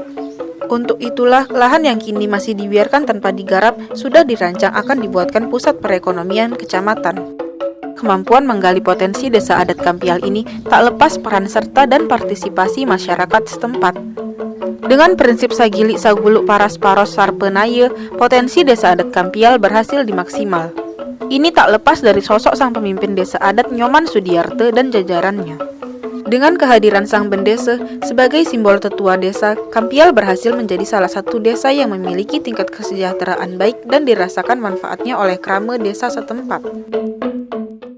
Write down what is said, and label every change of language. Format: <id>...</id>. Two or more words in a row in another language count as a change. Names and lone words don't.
<id>Untuk itulah, lahan yang kini masih dibiarkan tanpa digarap sudah dirancang akan dibuatkan pusat perekonomian kecamatan. Kemampuan menggali potensi Desa Adat Kampial ini tak lepas peran serta dan partisipasi masyarakat setempat. Dengan prinsip</id> <ban>sagili saguluk paras paros sarpenaya,</ban> <id>potensi Desa Adat Kampial berhasil dimaksimal. Ini tak lepas dari sosok sang pemimpin Desa Adat Nyoman Sudiarte dan jajarannya. Dengan kehadiran sang bendesa sebagai simbol tetua desa, Kampial berhasil menjadi salah satu desa yang memiliki tingkat kesejahteraan baik dan dirasakan manfaatnya oleh krama desa setempat.</id>